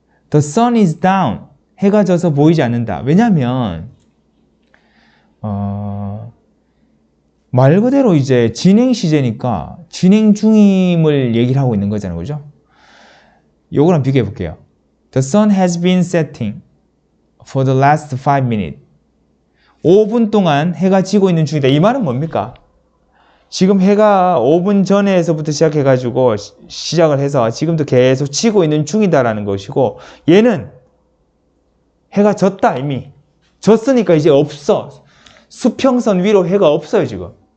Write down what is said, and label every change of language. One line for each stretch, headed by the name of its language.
English: The sun is down.
Korean: 해가 져서 보이지 않는다. 왜냐면 말 그대로 이제 진행 시제니까 진행 중임을 얘기를 하고 있는 거잖아요. 그죠? 요거랑 비교해 볼게요.
English: The sun has been setting for the last 5 minutes.
Korean: 5분 동안 해가 지고 있는 중이다. 이 말은 뭡니까? 지금 해가 5분 전에서부터 시작해가지고 시작을 해서 지금도 계속 지고 있는 중이다라는 것이고, 얘는 해가 졌다 이미. 졌으니까 이제 없어. 수평선 위로 해가 없어요 지금.